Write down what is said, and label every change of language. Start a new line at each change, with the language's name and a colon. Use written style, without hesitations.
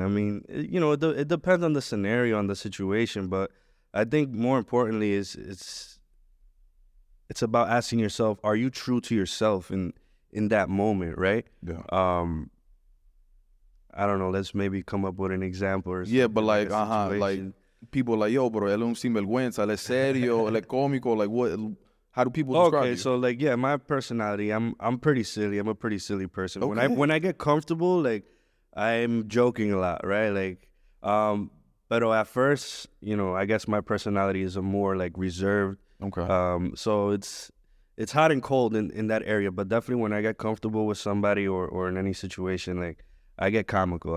English: I mean, it depends on the scenario, on the situation, but I think more importantly is it's about asking yourself, are you true to yourself in that moment, right? Yeah. I don't know, let's maybe come up with an example or something. Yeah, but like, situation. like people are like, yo, bro,
Spanish: él es un sinvergüenza, él es serio, él es cómico,
English: like what? How do people describe you? Okay, so like, yeah, my personality, I'm pretty silly. I'm a pretty silly person. Okay. When I get comfortable, like, I'm joking a lot, right? Like, but at first, I guess my personality is a more like reserved. Okay. So it's hot and cold in that area, but definitely when I get comfortable with somebody or in any situation, like, I get comical.